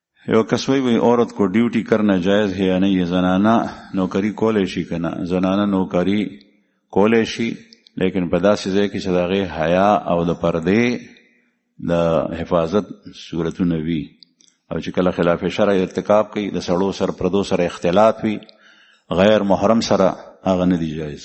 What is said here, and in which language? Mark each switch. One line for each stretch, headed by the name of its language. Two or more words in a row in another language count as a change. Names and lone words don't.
Pashto: یو کس وی
Urdu: عورت کو ڈیوٹی کرنا جائز ہے یا نہیں؟
Pashto: یہ زنانہ نوکری کولے شي کنه، زنانه نوکری کولے شي، لیکن په داسې ځای کې چې د هغې حیا او د پردې د حفاظت صورتونه وي، او چې کله خلاف شرع ارتکاب کوي، د سړو سره پردو سره اختلاط وي، غیر محرم سره، هغه نه دی جایز.